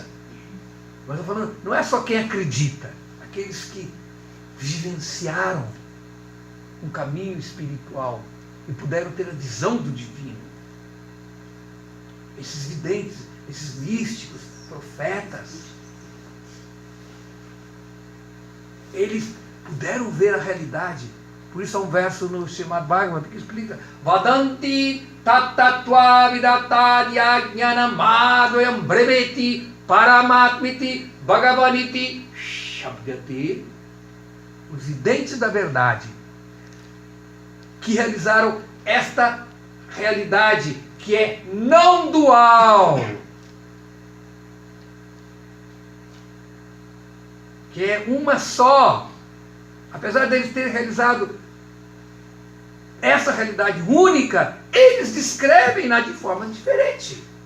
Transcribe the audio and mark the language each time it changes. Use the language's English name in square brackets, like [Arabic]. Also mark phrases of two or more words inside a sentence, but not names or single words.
[Portuguese] Mas eu estou falando, não é só quem acredita, aqueles que vivenciaram um caminho espiritual e puderam ter a visão do divino. Esses videntes, esses místicos, profetas, eles puderam ver a realidade. Por isso há um verso no Srimad Bhagavatam que explica: [Sanskrit] वदन्ति तत्तत्त्वविदस्तत्त्वं यज्ज्ञानमद्वयम् ब्रह्मेति परमात्मेति भगवानिति शब्द्यते. [Portuguese] Os videntes da verdade que realizaram esta realidade que é não dual, que é uma só, apesar deles terem realizado essa realidade única, eles descrevem-na de forma diferente.